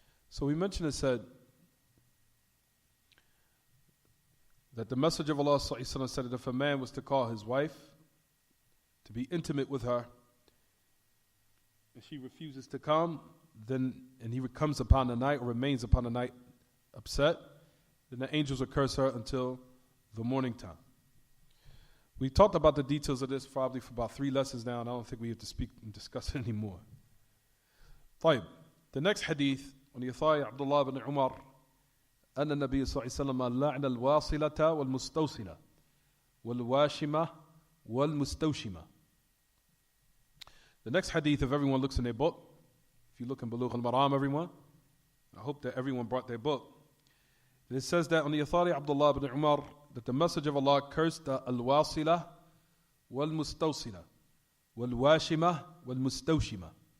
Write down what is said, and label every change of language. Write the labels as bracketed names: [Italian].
[English] So we mentioned and said that the Messenger of Allah said that if a man was to call his wife to be intimate with her, and she refuses to come, then and he comes upon the night or remains upon the night upset, then the angels will curse her until the morning time. We talked about the details of this probably for about 3 lessons now, and I don't think we have to speak and discuss it anymore. [Arabic] طيب. [English] The next hadith, on the authority of Abdullah ibn Umar, [Arabic] أن النبي صلى الله عليه وسلم لعن الواصلة والمستوصلة والواشمة والمستوشمة. [English] The next hadith, if everyone looks in their book, if you look in Buloogh Al-Maraam, everyone, I hope that everyone brought their book. It says that on the authority of Abdullah ibn Umar, that the Message of Allah cursed the al-wasila wal-mustawsila wal-washima wal-mustawshima.